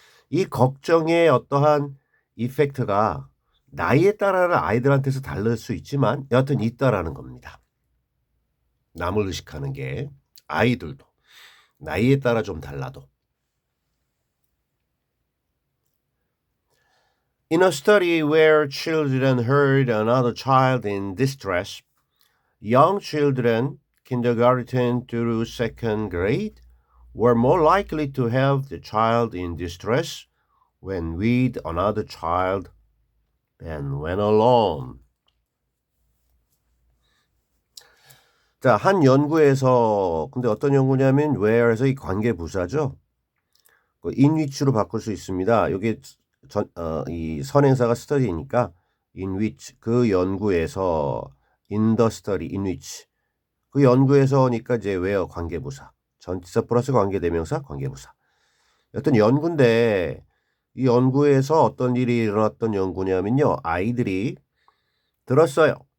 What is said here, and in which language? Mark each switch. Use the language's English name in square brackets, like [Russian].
[Korean] 이 걱정의 어떠한 이펙트가 나이에 따라는 아이들한테서 다를 수 있지만 여하튼 있다라는 겁니다. 남을 의식하는 게 아이들도 나이에 따라 좀 달라도. [English] In a study where children heard another child in distress, young children, kindergarten through second grade, were more likely to have the child in distress when with another child than when alone. [Korean] 자, 한 연구에서 근데 어떤 연구냐면 where에서 이 관계 부사죠. in which로 바꿀 수 있습니다. 이게 이 선행사가 study니까 in which 그 연구에서 [English] in the study in which [Korean] 그 연구에서니까 이제 where 관계부사 전치사 플러스 관계대명사 관계부사 여튼 연구인데 이 연구에서 어떤 일이 일어났던 연구냐면요 아이들이 들었어요.